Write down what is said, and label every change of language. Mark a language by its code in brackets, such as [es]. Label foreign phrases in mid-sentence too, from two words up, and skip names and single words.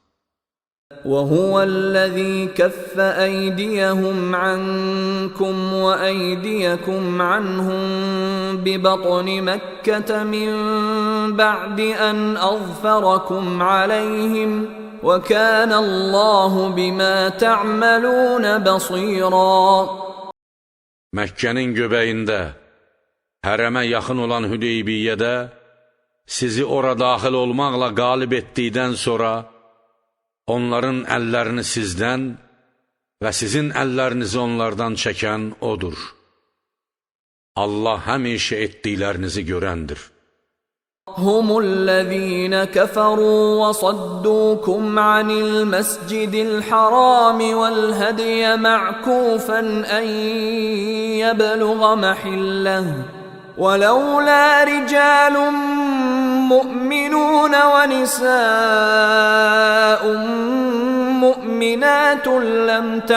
[ar] وَهُوَ الَّذِي كَفَّ أَيْدِيَهُمْ عَنْكُمْ وَأَيْدِيَكُمْ عَنْهُمْ بِبَطْنِ مَكَّةَ مِنْ بَعْدِ أَنْ أَظْفَرَكُمْ عَلَيْهِمْ وَكَانَ اللَّهُ بِمَا تَعْمَلُونَ بَصِيرًا. [az] Məkkənin göbəyində, hərəmə yaxın olan Hüdeybiyyədə sizi ora daxil olmaqla qalib etdikdən sonra onların əllərini sizdən və sizin əllərinizi onlardan çəkən odur. Allah həmişə etdiklərinizi görəndir. [ar] هم الذين كفروا وصدوكم عن المسجد الحرام والهدي معكوفا أن يبلغ محله ولولا رجال مؤمنون ونساء مؤمنات لم